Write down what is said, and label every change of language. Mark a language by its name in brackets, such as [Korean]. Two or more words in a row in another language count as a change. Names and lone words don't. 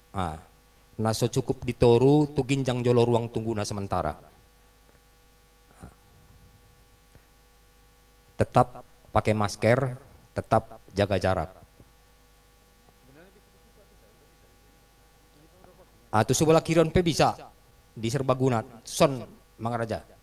[Batak Toba] Naso cukup ditoru tu ginjang jolo ruang tunggu na sementara. [Indonesian] Tetap pakai masker, tetap jaga jarak. [Batak Toba] Tu sebelah kirion pe bisa di Serbaguna, son Mangaraja.